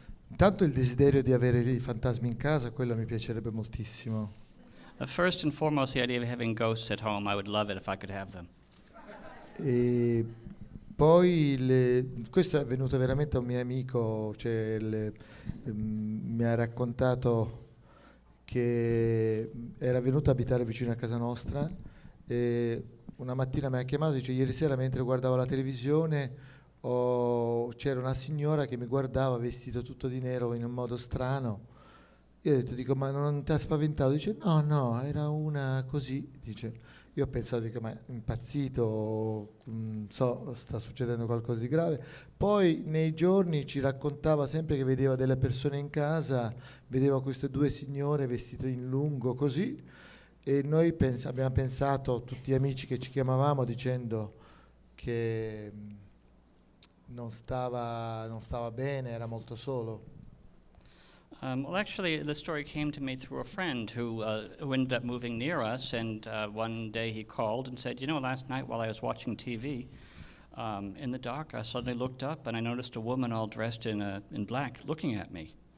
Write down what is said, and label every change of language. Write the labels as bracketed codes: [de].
[it] Intanto il desiderio di avere i fantasmi in casa, quello mi piacerebbe moltissimo. [en] First and foremost, the idea of having ghosts at home, I would love it if I could have them. [it] E poi questo è avvenuto veramente a un mio amico, mi ha raccontato che era venuto a abitare vicino a casa nostra e una mattina mi ha chiamato e dice: ieri sera mentre guardavo la televisione c'era una signora che mi guardava vestito tutto di nero in un modo strano. Io ho detto, dico, ma non ti ha spaventato? Dice, no, era una così. Dice, io ho pensato, dico, ma è impazzito, sta succedendo qualcosa di grave. Poi nei giorni ci raccontava sempre che vedeva delle persone in casa, vedeva queste due signore vestite in lungo, così, e noi abbiamo pensato, tutti gli amici che ci chiamavamo, dicendo che non stava bene, era molto solo. [en] Well, actually, the story came to me through a friend who ended up moving near us, and one day he called and said, last night while I was watching TV, in the dark, I suddenly looked up and I noticed a woman all dressed in black looking at me.